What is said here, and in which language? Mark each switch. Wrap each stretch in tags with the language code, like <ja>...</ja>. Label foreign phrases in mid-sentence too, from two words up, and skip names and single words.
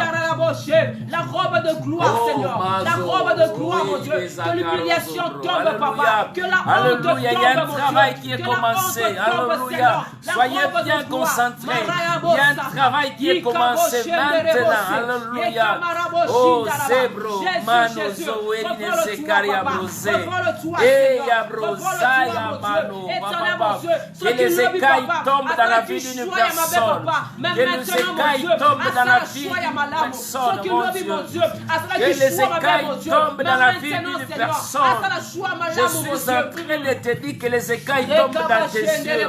<fr>La robe de gloire, Seigneur. La robe de gloire, mon Dieu. Que l'humiliation tombe, papa. Que la honte tombe, il y a un travail qui est commencé. Alléluia. Soyez bien concentrés. Il y a un travail qui est commencé maintenant. Alléluia. Oh, Zebro, Manozo, Erine, Sekaria, Brosé. Et Yabrosaya, Mano, Papa. Que les écailles tombent dans la vie d'une personne. Que les écailles tombent dans la vie d'une personne, mon Dieu. Que les écailles tombent dans la vie d'une personne. Je suis en train de te dire que les écailles tombent dans tes yeux.</fr>